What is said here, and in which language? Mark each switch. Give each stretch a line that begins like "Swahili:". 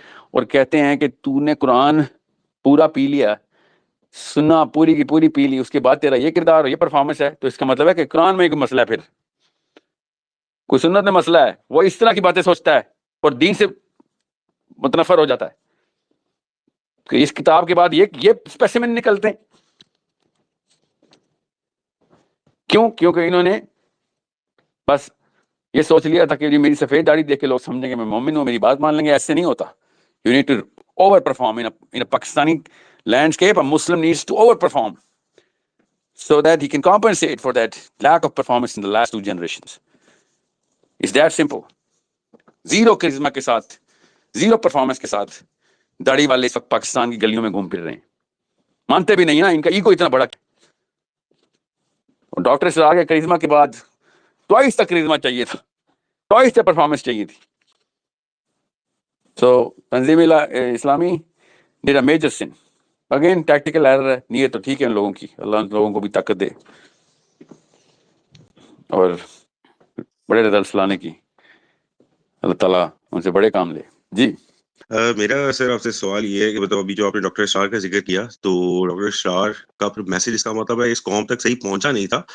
Urdu: اور کہتے ہیں کہ تو نے قرآن پورا پی لیا، سننا پوری کی پوری پی لی، اس کے بعد تیرا یہ کردار اور یہ پرفارمنس ہے، تو اس کا مطلب ہے کہ قرآن میں ایک مسئلہ ہے، پھر کوئی سنت میں مسئلہ ہے، وہ اس طرح کی باتیں سوچتا ہے اور دین سے متنفر ہو جاتا ہے کہ اس کتاب کے بعد یہ اسپیسیمن نکلتے ہیں. کیوں؟ کیونکہ انہوں نے بس یہ سوچ لیا تھا کہ جی میری سفید داڑھی دیکھ کے لوگ سمجھیں گے میں مومن ہوں، میری بات مان لیں گے. ایسے نہیں ہوتا.
English: You need to over perform in Pakistani landscape. A Muslim needs to over perform so that he can compensate for that lack of performance in the last 2 generations. It's that simple.
Urdu: Zero charisma کے ساتھ، zero performance کے ساتھ داڑھی والے اس وقت پاکستان کی گلیوں میں گھوم پھر رہے ہیں. مانتے بھی نہیں نا، ان کا ایگو اتنا بڑا. ڈاکٹر سے آگے کرزما کے بعد ٹوائس تک کرزما چاہیے تھا، ٹوائس تک پرفارمنس چاہیے تھی. سو تنظیم اسلامی
English: did a major sin.
Urdu: Again tactical error ہے. نیت تو ٹھیک ہے ان لوگوں کی، اللہ ان لوگوں کو بھی طاقت دے اور بڑے رزلٹس لانے کی اللہ تعالیٰ ان سے بڑے کام لے. جی میرا سر آپ سے سوال یہ ہے کہ مطلب ابھی جو آپ نے ڈاکٹر اسرار کا ذکر کیا، تو ڈاکٹر اسرار کا میسج اس کا مطلب ہے اس قوم تک صحیح پہنچا نہیں تھا،